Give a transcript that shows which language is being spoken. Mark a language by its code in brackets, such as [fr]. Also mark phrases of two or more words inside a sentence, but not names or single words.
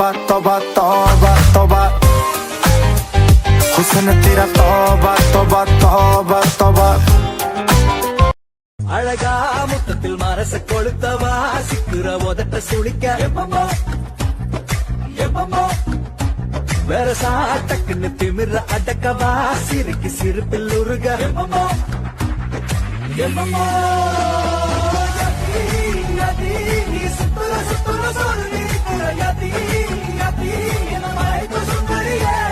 [hi] तौबा तौबा तौबा हुस्न तेरा तौबा तौबा तौबा तौबा [ta] அழகா முத்தத்தில் மரச கொளுத்தவா சிக்குற உதட்ட சுழிக்க வேற சாட்டக்குன்னு திமிர அடக்கவா சிரிக்கு சிரிப்பில் உருக நீ சுத்துற சுத்துற சோறு நீ யதி யதி என மயக்க சுந்தரியே